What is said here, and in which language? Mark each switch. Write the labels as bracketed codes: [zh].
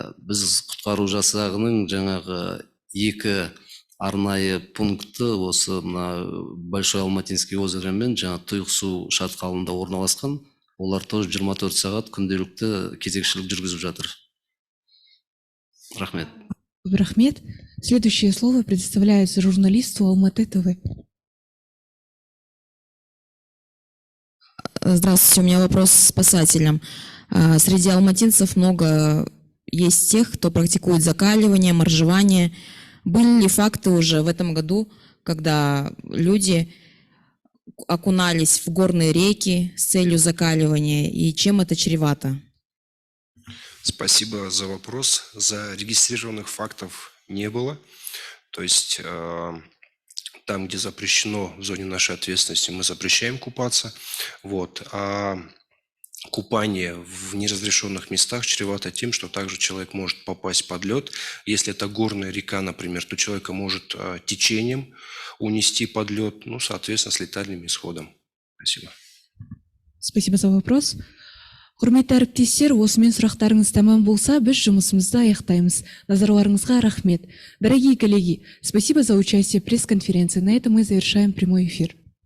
[kk] Біз құтқару жасағының жаңағы 2 арнайы пункті осы Большой Алматинский озеро мен жаңа Тұйықсу шатқалында орналасқан. Олар тоже 24 сағат күнделікті кезекшілік жүргізіп жатыр. Рахмет. Рахмет. [ru] Следующее слово предоставляется журналисту Алматы ТВ. Здравствуйте, у меня вопрос к спасателям. Среди алматинцев много есть тех, кто практикует закаливание, моржевание. Были ли факты уже в этом году, когда люди окунались в горные реки с целью закаливания, и чем это чревато? Спасибо за вопрос. Зарегистрированных фактов не было. То есть там, где запрещено в зоне нашей ответственности, мы запрещаем купаться. А купание в неразрешенных местах чревато тем, что также человек может попасть под лед. Если это горная река, например, то человека может течением унести под лед, соответственно, с летальным исходом. Спасибо. Спасибо за вопрос. [kk] Құрметті әріптестер, осымен сұрақтарыңыз тәмам болса, біз жұмысымызды аяқтаймыз. Назарларыңызға рахмет. [ru] Дорогие коллеги, спасибо за участие в пресс-конференции. На этом мы завершаем прямой эфир.